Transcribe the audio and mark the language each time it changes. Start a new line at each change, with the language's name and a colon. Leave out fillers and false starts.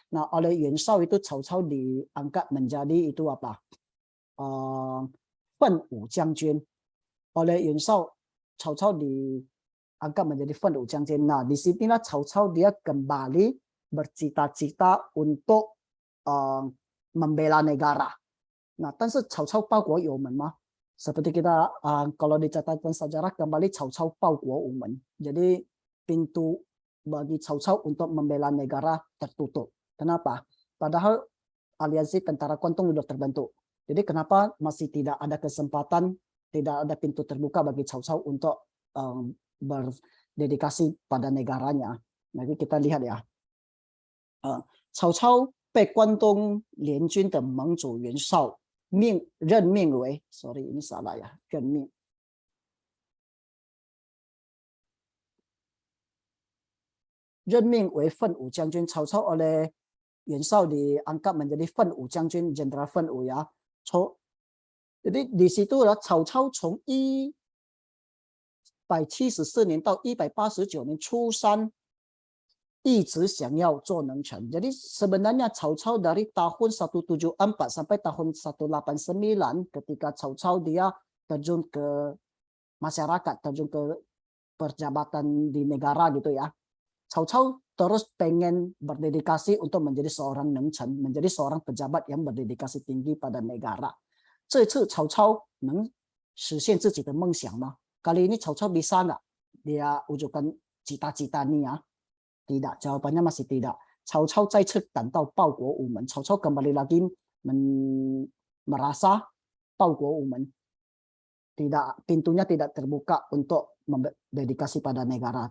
Indonesian: Nah, oleh Yuan Shao itu Cao Cao diangkat menjadi itu apa? Fen Wu Jiangjun. Oleh Yuan Shao, Cao Cao diangkat menjadi Fen Wu Jiangjun. Nah, di sinilah Cao Cao dia kembali bercita-cita untuk membela negara.
Chinese: Nah, 但是 Cao Cao 报国有门吗?
Indonesian: Seperti kita kalau di catatan sejarah kembali Cao Cao
Chinese: 报国无门.
Indonesian: Jadi pintu bagi Cao Cao untuk membela negara tertutup. Kenapa? Padahal aliansi tentara Guantong sudah terbentuk. Jadi kenapa masih tidak ada kesempatan, tidak ada pintu terbuka bagi Cao Cao untuk berdedikasi pada negaranya. Nanti kita lihat ya.
Chinese: Cao Cao 被关东联军的盟主袁绍任命为 ，
Indonesian: sorry ini salah ya，
Chinese: 任命为奋武将军。
Indonesian: 曹操 oleh Yuan Shao diangkat menjadi 奋武将军 Jenderal 奋武 ya. Jadi di situ
Chinese: Cao Cao 从174年到189年出山，一直想要做能臣。
Indonesian: Jadi sebenarnya Cao Cao dari tahun 174 sampai tahun 189 ketika Cao Cao dia terjun ke masyarakat, terjun ke perjabatan di negara gitu ya. Cao Cao terus pengen berdedikasi untuk menjadi seorang nengchen, menjadi seorang pejabat yang berdedikasi tinggi pada negara.
Chinese: 这次Cao Cao 能实现自己的梦想吗?
Indonesian: Kali ini Cao Cao bisa nggak dia wujudkan cita-citanya? Tidak, jawabannya masih tidak. Cao Cao
Chinese: 再次感到报国无门.
Indonesian: Cao Cao kembali lagi merasa
Chinese: 报国无门.
Indonesian: Tidak, pintunya tidak terbuka untuk dedikasi pada negara.